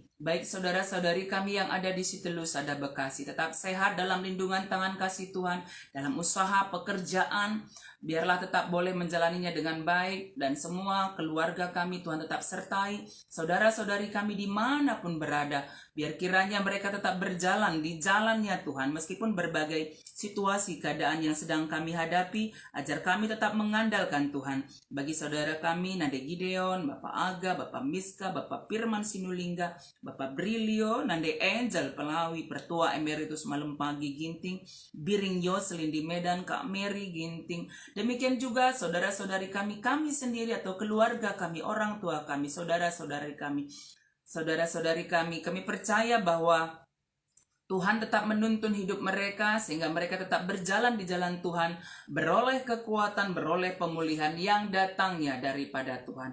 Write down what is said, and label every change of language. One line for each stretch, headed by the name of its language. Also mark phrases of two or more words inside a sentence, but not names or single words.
Indonesian: Baik saudara-saudari kami yang ada di Siti-Lusada Bekasi, tetap sehat dalam lindungan tangan kasih Tuhan, dalam usaha pekerjaan, biarlah tetap boleh menjalaninya dengan baik, dan semua keluarga kami Tuhan tetap sertai, saudara-saudari kami dimanapun berada, biar kiranya mereka tetap berjalan di jalannya Tuhan, meskipun berbagai situasi keadaan yang sedang kami hadapi, ajar kami tetap mengandalkan Tuhan. Bagi saudara kami, Nade Gideon, Bapak Aga, Bapak Miska, Bapak Firman Sinulingga, Bapak Brilio, Nande Angel Pelawi, Pertua Emeritus Malam Pagi Ginting, Biring Yoselin di Medan, Kak Mary Ginting. Demikian juga saudara-saudari kami sendiri atau keluarga kami, orang tua kami, saudara-saudari kami, kami percaya bahwa Tuhan tetap menuntun hidup mereka sehingga mereka tetap berjalan di jalan Tuhan, beroleh kekuatan, beroleh pemulihan yang datangnya daripada Tuhan.